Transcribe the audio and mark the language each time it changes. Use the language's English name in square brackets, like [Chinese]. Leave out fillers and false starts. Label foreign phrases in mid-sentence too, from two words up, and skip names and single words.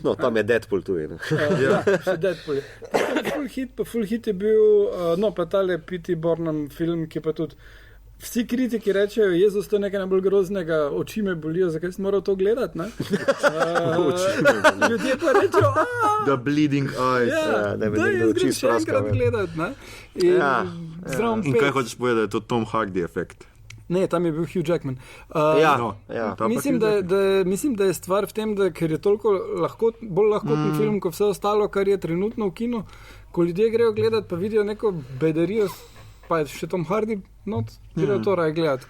[Slovenian] No, tam je Deadpool tu. Še Deadpool. Full hit je bil, no, pa tale P.T. Barnum film, ki pa tudi vsi kritiki rečejo, Jezus, to je nekaj najbolj groznega, oči me bolijo, zakaj sem moral to gledati, ne? Ljudje pa rečejo, [English] The bleeding eyes. [Slovenian] Da je oči še enkrat gledati, ne? In kaj hočeš povedati, da je to Tom Hardy efekt? Ne, tam je bil Hugh Jackman. Mislim, da je stvar v tem, da ker je toliko bolj lahkoten film, kot vse ostalo, kar je trenutno v kinu, ko ljudje grejo gledati, pa vidijo neko bedarijo, pa je še Tom Hardy not, grejo to raje gledati.